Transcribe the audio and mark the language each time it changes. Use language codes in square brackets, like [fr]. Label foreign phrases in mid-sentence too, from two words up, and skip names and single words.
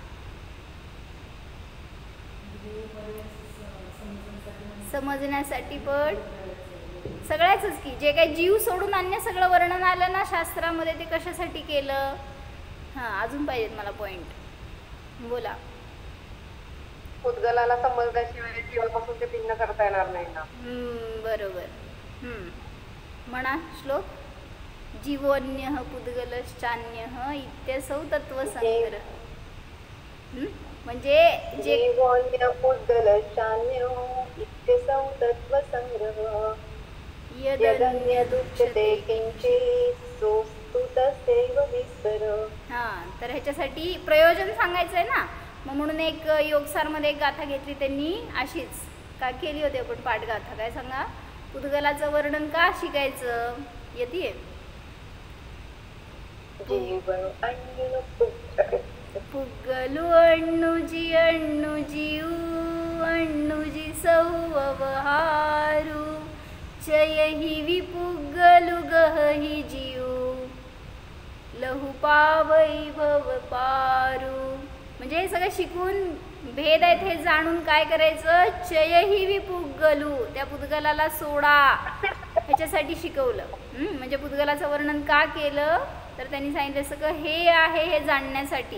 [mr] समजण्यासाठी पण सगळ्याच की जे काही जीव सोडून अन्य सगळं वर्णन आलं ना शास्त्रामध्ये ते कशासाठी केलं. अजून पाहिजेत मला पॉइंट. बोला. पुद्गलाला समजल्याशिवाय जीवापासून ते भिन्न करता येणार नाही ना. बरोबर. म्हणा श्लोक. [sa] जीवोन्यः पुद्गलश्चान्यः इत्यसौ तत्वसंग्रह. [mr] म्हणजे [sa] जीवोन्यः पुद्गलश्चान्यः इत्यसौ तत्वसंग्रह यदन्यदुच्यते किंचित् सोऽस्तु तस्यैव विस्तर. [mr] तर ह्याच्यासाठी प्रयोजन सांगायचं आहे ना. मग म्हणून एक योगसारमध्ये एक गाथा घेतली त्यांनी अशीच का केली होती आपण पाठगाथा. काय सांगा. पुद्गलाचं वर्णन का शिकायचं येते. [pra] पुग्गलु अण्णुजी अण्णुजी सौवहारू चयहि विपुग्गलु गहहि जीव लहु पावैभव पारू. [mr] म्हणजे हे सगळं शिकून भेद आहेत हे जाणून काय करायचं. [pra] चयहि विपुग्गलु [mr] त्या पुद्गलाला सोडा ह्याच्यासाठी शिकवलं. म्हणजे पुद्गलाचं वर्णन का केलं तर त्यांनी सांगितलं सगळं हे आहे हे जाणण्यासाठी.